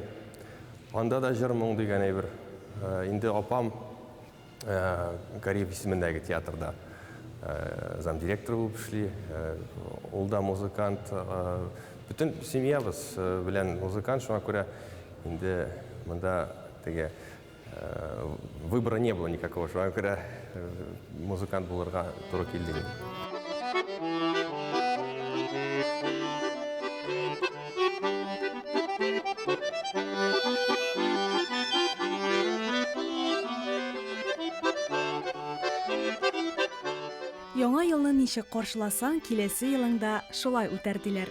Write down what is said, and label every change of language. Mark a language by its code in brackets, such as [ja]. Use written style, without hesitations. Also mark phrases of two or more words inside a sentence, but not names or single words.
[tt] Анда да җыр моң дигән әйбер. Инде апам Кариев исемендәге театрда замдиректор булып эшли. Ул да музыкант. Бүтән семьябыз белән музыкант, шуңа күрә инде монда теге [ru] выбора не было никакого, [tt] шуңа күрә музыкант булырга туры килде. Яңа елны ничек каршыласаң, киләсе елыңда шулай үтәр диләр.